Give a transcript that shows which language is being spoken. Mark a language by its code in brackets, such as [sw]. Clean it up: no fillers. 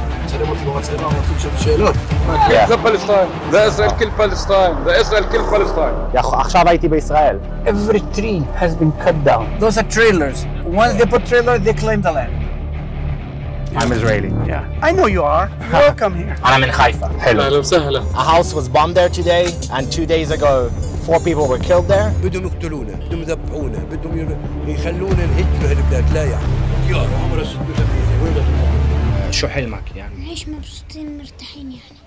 [he] מצלם אותי במצלמה, הוא מתחיל לשאול שאלות. זה פלסטין, זה ישראל כל פלסטין, זה ישראל כל פלסטין. עכשיו הייתי בישראל. [en] Every tree has been cut down. Those are trailers. Once they put trailers, they claim the land. I'm Israeli. Yeah. I know you are. Welcome here. I'm in Haifa. [ar] أهلا وسهلا. [en] A house was bombed there today, and 2 days ago, 4 people were killed there. [ar] بدهم يقتلونا، بدهم يذبحونا، بدهم يخلونا نهجر هالبلاد، لا يعني. يا عمره 36 وين بدك؟ شو حلمك يعني؟ نعيش مبسوطين مرتاحين يعني.